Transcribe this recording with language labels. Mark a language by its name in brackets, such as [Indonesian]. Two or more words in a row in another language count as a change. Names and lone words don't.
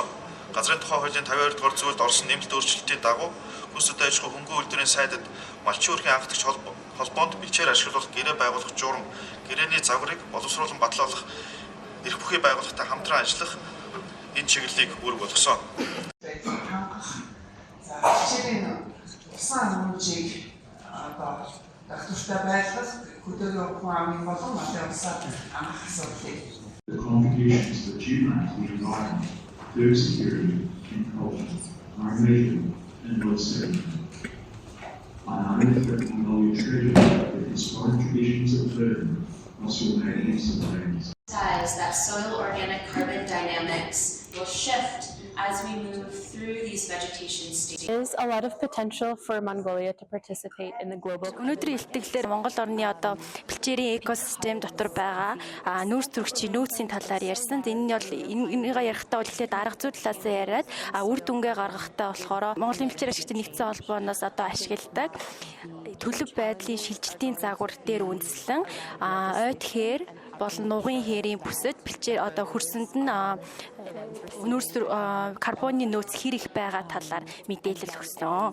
[Mongolian] Газрын тухай хуулийн 52 дугаар зүйлд орсон нэмэлт өөрчлөлтийн дагуу хүнс хөдөө аж ахуйн хөнгөн үйлдвэрийн сайдад малчин өрхийн анхдагч холбоонд бэлчээр ашиглуулах гэрээ байгуулах журам, гэрээний загварыг боловсруулан батлуулах, эрх бүхий байгууллагатай хамтран ажиллах энэ чиглэлийг үүрэг болгосон. За ажлын усан хэмжээг одоо тогтвортой байлгах хөдөөгийн ухаан амын болон малын усаар амрах асуудлыг [English] the contributions that you make to the environment, food security, and culture are amazing and worth celebrating. I hope that you will treasure the historic traditions of food also make use of things. That soil organic carbon dynamics will shift as we move through these vegetation stages. There's a lot of potential for Mongolia to participate in the global. [Mongolian] Өнөөдрийн илтгэлээр Монгол орны одоо бэлчээрийн экосистем дотор байгаа нүүрс төрөгчийн нөөцийн талаар ярьсан. Энэ нь бол энийгээ ярихтаа бол эхлээд арга зүй талаас нь яриад үр дүнгээ гаргахтаа болохоор Монголын бэлчээр ашигчдын нэгдсэн холбооноос одоо ашигладаг төлөв байдлын шилжилтийн загвар дээр үндэслэн ойд хээр болон нугын хээрийн бүсэд бэлчээр одоо хөрсөнд нь нүүрс карбоны нөөц хэр их байгаа талаар мэдээлэл өгсөн.